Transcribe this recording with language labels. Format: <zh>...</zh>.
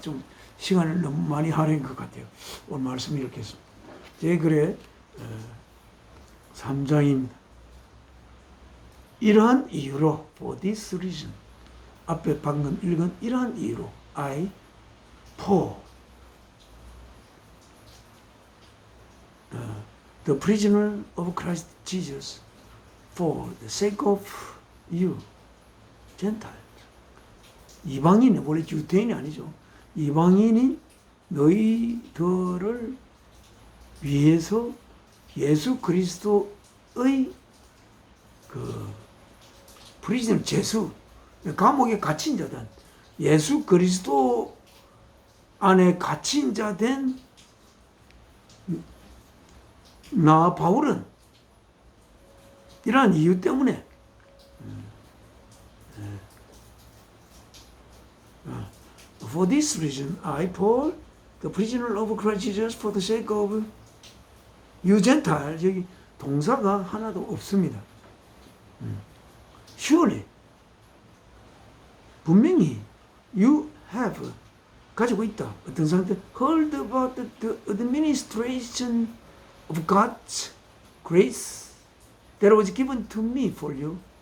<ko>좀 시간을 너무 많이 할애한 것 같아요. 오늘 말씀 이렇게 했습니다. 제 글의 3장입니다. 이러한 이유로,</ko> <en>for this reason,</en> <ko>앞에 방금 읽은 이러한 이유로,</ko> <en>for the prisoner of Christ Jesus, for the sake of you, Gentiles.</en> <ko>이방인이, 원래 유대인이 아니죠. 이방인이 너희들을 위해서 예수 그리스도의 프리즌, 죄수, 감옥에 갇힌 자든, 예수 그리스도 안에 갇힌 자 된 나 바울은 이러한 이유 때문에</ko> <en>For this reason, I, Paul, the prisoner of Christ Jesus, for the sake of you Gentiles,</en> <ko>여기 동사가 하나도 없습니다.</ko> <en>Surely,</en> <ko>분명히</ko> <en>you have,</en> <ko>가지고 있다. 어떤 상태?</ko> <en>Heard about the administration of God's grace that was given to me for you.</en>